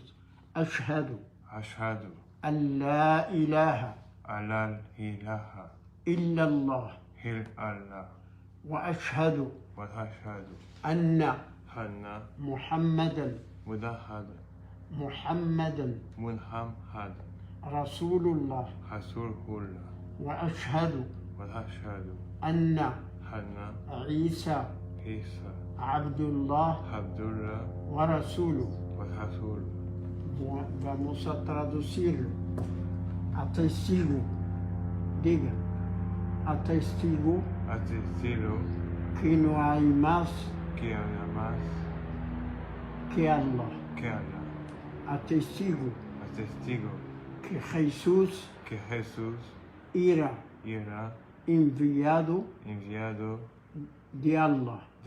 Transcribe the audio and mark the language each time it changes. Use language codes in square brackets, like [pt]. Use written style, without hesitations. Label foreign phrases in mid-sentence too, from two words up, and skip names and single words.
[ar] أشهد أن لا إله إلا الله وأشهد أن محمدا رسول الله وأشهد أن عيسى عبد الله ورسوله. [es] Vamos a traducirlo. Atestigo. Diga. Atestigo que no hay más que Allah. Atestigo que Jesús era enviado de Allah.